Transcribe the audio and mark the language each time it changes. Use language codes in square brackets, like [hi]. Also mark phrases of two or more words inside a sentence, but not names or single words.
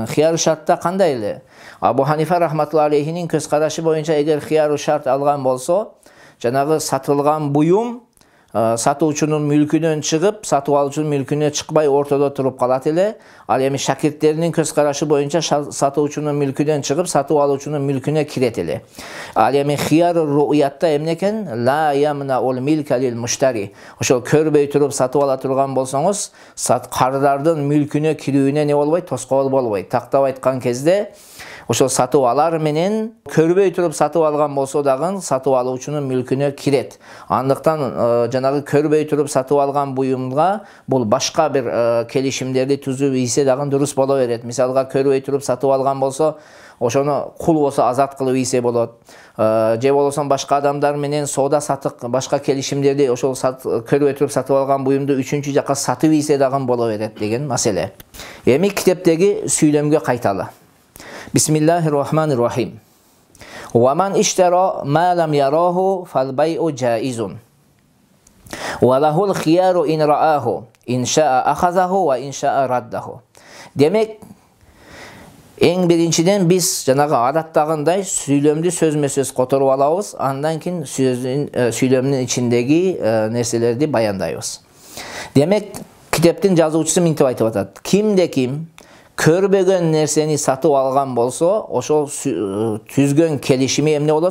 [ky] Хияру шартта кандай эле? Абу Ханифа рахматулла алейхинин көз карашы боюнча эгер хияру шарт алган болсо, жанагы сатылган буюм сатуучунун мүлкүнөн чыгып, сатып алуучунун мүлкүнө чыкпай ортодо туруп калат эле. Ал эми шакирттеринин көз карашы боюнча сатуучунун мүлкүнөн чыгып, сатып алуучунун мүлкүнө кирет эле. Ал эми хияру ру'ятта эмне экен? [ar] لا يمنع الملك للمشتري. [ky] Ошол көрбөй туруп сатып ала турган болсоңуз, кардардын мүлкүнө кирүүнө не болбойт? Тоскоол болбойт. Тактап айткан кезде ошол сатып алар менен көрбөй туруп сатып алган болсо дагы сатып алуучунун мүлкүнө кирет. Андыктан жанагы көрбөй туруп сатып алган буюмга бул башка бир келишимдерди түзүп ийсе дагы дурус боло берет. Мисалга көрбөй туруп сатып алган болсо, ошону кул болсо азат кылып ийсе болот. Же болсо башка адамдар менен соода сатык башка келишимдерди ошол көрбөй туруп сатып алган буюмду үчүнчү жака сатып ийсе дагы боло берет деген маселе. Эми китептеги сүйлөмгө кайталы. [ar] بسم الله الرحمن الرحيم. ومن اشترى ما لم يره فالبيع جائز. وله الخيار إن رآه إن شاء أخذه وإن شاء رده. [ky] Demek эң биринчиден биз жанагы адаттагындай сүйлөмдү сөзмө-сөз которуп алабыз, андан кийин сүйлөмдүн ичиндеги нерселерди баяндайбыз. Демек, китептин жазуучусу мынтип айтып атат. Кимде ким көрбөгөн нерсени сатып алган болсо, ошол түзгөн келишими эмне болот?